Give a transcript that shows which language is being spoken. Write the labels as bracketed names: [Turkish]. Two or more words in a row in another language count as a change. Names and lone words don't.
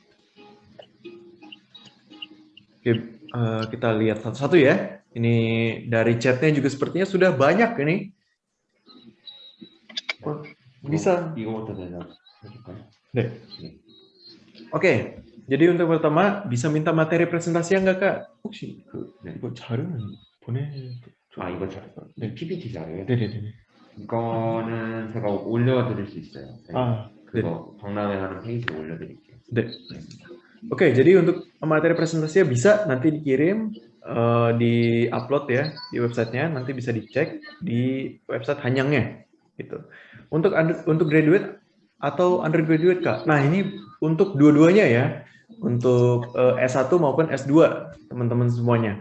[Indonesian] Oke, kita lihat satu-satu ya. Ini dari chatnya juga sepertinya sudah banyak ini. Oh, bisa. Deh. Oke, jadi untuk pertama bisa minta materi presentasi enggak kak? [Korean] 혹시 이거 자료는 보내? 이거 네. PPT 자료요? 네네네. 이거는 제가 올려드릴 수 있어요. 그거 네. 박람회 하는 페이지에 올려드릴게요. 네. [Indonesian] Oke, jadi untuk materi presentasinya bisa nanti dikirim, di upload ya di websitenya, nanti bisa dicek di website Hanyangnya gitu. Untuk graduate atau undergraduate kak. Nah ini untuk dua-duanya ya, untuk S1 maupun S2 teman-teman semuanya.